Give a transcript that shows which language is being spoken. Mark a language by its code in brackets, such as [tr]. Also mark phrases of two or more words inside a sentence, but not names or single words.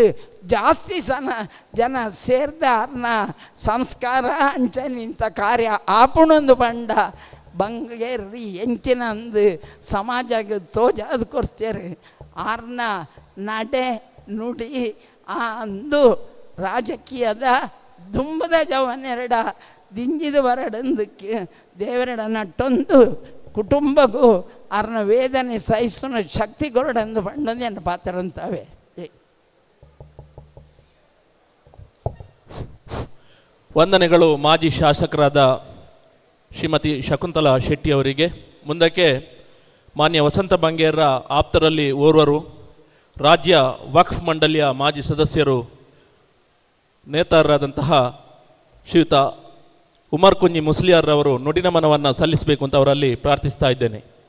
[tcy] ಜಾಸ್ತಿ ಜನ ಸೇರ್ದಾರನ ಸಂಸ್ಕಾರ ಅಂಚನಿಂತ ಕಾರ್ಯ ಆಪುಣೊಂದು ಬಂಡ ಬಂಗೇರಿ ಎಂಚಿನಂದು ಸಮಾಜಕ್ಕೆ ತೋಜಾದು ಕೊಡ್ತೇರು ಆರ್ನ ನಡೆ ನುಡಿ ಅಂದು ರಾಜಕೀಯದ ದುಂಬದ ಜವನೆರಡ ದಿಂಜಿದ ಬರಡಂದಕ್ಕೆ ದೇವರಡ ನಟ್ಟೊಂದು ಕುಟುಂಬಗೂ ಅರ್ನ ವೇದನೆ ಸಹಿಸುವ ಶಕ್ತಿ ಕೊರಡಂದು ಪಂಡೊಂದು ಎನ್ನ ಪಾತ್ರಂತಾವೆ. [kn] ವಂದನೆಗಳು ಮಾಜಿ ಶಾಸಕರಾದ ಶ್ರೀಮತಿ ಶಕುಂತಲಾ ಶೆಟ್ಟಿ ಅವರಿಗೆ. ಮುಂದಕ್ಕೆ ಮಾನ್ಯ ವಸಂತ ಬಂಗೇರ ಆಪ್ತರಲ್ಲಿ ಓರ್ವರು, ರಾಜ್ಯ ವಕ್ಫ್ ಮಂಡಳಿಯ ಮಾಜಿ ಸದಸ್ಯರು, ನೇತಾರರಾದಂತಹ ಶ್ರೀಯುತ ಉಮರ್ ಕುಂಜಿ ಮುಸ್ಲಿಯಾರ್ ಅವರು ನುಡಿನಮನವನ್ನು ಸಲ್ಲಿಸಬೇಕು ಅಂತ ಅವರಲ್ಲಿ ಪ್ರಾರ್ಥಿಸ್ತಾ ಇದ್ದೇನೆ.